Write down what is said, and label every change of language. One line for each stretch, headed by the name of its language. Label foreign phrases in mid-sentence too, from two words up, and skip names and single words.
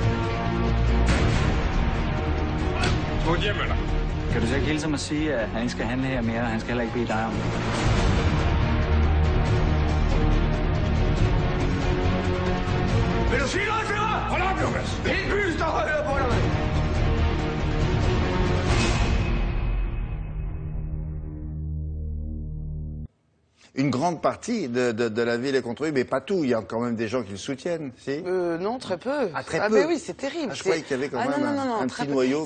Danish: Smut hjem med dig. Kan du så ikke hilse mig at sige, at han ikke skal handle her mere, og han skal heller ikke bede dig om det? Vil du sige noget til mig? Hold op, Lukas! Hele byen står og hører på dig!
French: Une grande partie de la ville est contre lui, mais pas tout. Il y a quand même des gens qui le soutiennent, si? Non, très peu. Ah, très peu. Mais oui, c'est terrible. Ah, je croyais qu'il y avait quand même un petit noyau.